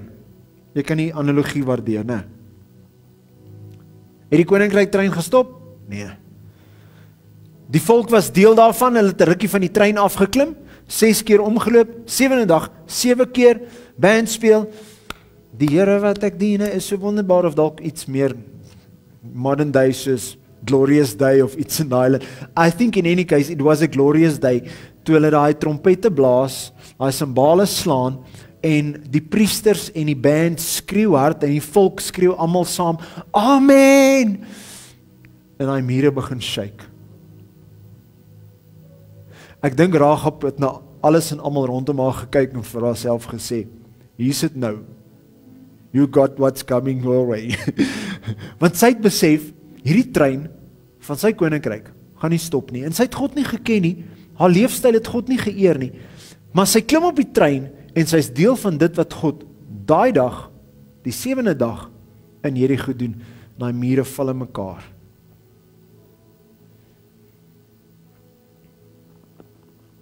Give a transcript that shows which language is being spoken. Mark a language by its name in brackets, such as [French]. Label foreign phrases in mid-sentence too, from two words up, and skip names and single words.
[Afrikaans] Jy kan die analogie waardeer, né? Het die koninkryk trein gestop? Nee. Die volk was deel daarvan, hulle het 'n rukkie van die trein afgeklim, 6 keer omgeloop, 7de dag, 7 keer band speel. Die Here wat ek dien is so wonderbaar, of dalk iets meer [English] modern day [Afrikaans] soos Glorious Day of iets in daai. [English] I think in any case it was a glorious day, [Afrikaans] toe hulle daai trompette blaas, daai simbale slaan, en die priesters en die band skreeu hard, en die volk skreeu almal saam, Amen! En daai mure begin shake. Ek dink Rahab het na alles en almal rondom haar gekyk en vir haarself gesê, hier sit nou, [English] you got what's coming your way. [Afrikaans] Want sy het besef, hierdie trein van sy koninkryk gaan nie stop nie, en sy het God nie geken nie, haar leefstyl het God nie geëer nie, maar sy klim op die trein, en sy is deel van dit wat God daai dag, die 7de dag, in Jerigo doen, daai mure val in mekaar.